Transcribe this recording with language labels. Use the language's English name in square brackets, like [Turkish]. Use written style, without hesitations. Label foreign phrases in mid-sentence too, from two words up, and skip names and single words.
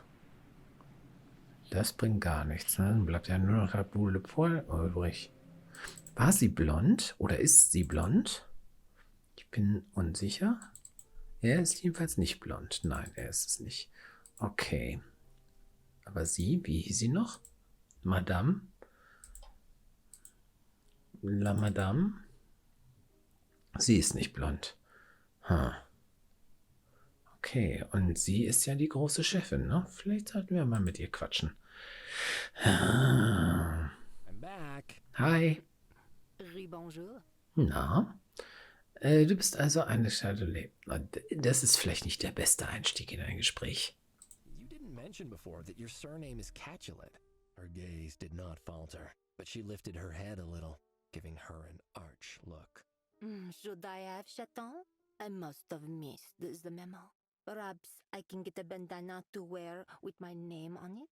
[German] Das bringt gar nichts. Ne? Dann bleibt ja nur noch der Boule Poil übrig. War sie blond oder ist sie blond? Ich bin unsicher. Er ist jedenfalls nicht blond. Nein, er ist es nicht. Okay. Aber sie, wie hieß sie noch? [French] Madame? La Madame? [German] Sie ist nicht blond. Hm. Okay, und sie ist ja die große Chefin, ne? Vielleicht sollten wir mal mit ihr quatschen. [English] I'm back. Hi. [French] Bonjour. [German] Na? Du bist also eine Chardonnay. Das ist vielleicht nicht der beste Einstieg in ein Gespräch. [English] You didn't mention before that your surname is Capulet. Her gaze did not falter, but she lifted her head a little, giving her an arch look. Should I have chaton? I must have missed the memo. Perhaps I can get a bandana to wear with my name on it?